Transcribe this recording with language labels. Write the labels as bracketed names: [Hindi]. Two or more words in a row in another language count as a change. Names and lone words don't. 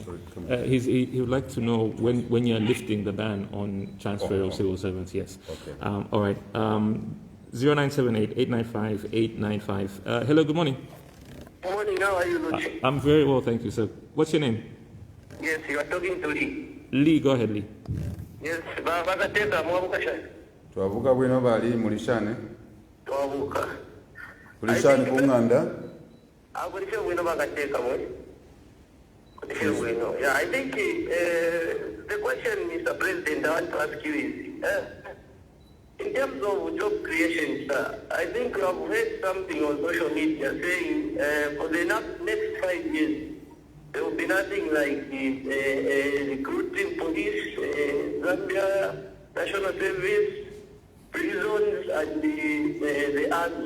[English] He would like to know when you're lifting the ban on transfer of civil servants. Yes. Okay. All right. 0978-895-895. Hello. Good morning. Good morning. How are you, Luchi? I'm very well, thank you, sir. What's your name? Yes, you are talking to Lee. Lee. Go ahead, Lee. Yes, [Bemba] bakateka mwabuka shani. Twavuga bwino bali mulishane. Twabuka. Kulishane kunganda. Kulisha bwino bakateka mwe. Kulisha bwino. [English] Yeah, I think the question, Mr. President, I want to ask you is, in terms of job creation, sir, I think you have heard something on social media saying for the next 5 years, there will be nothing like recruiting police, Zambia, national service, prisons, and the army.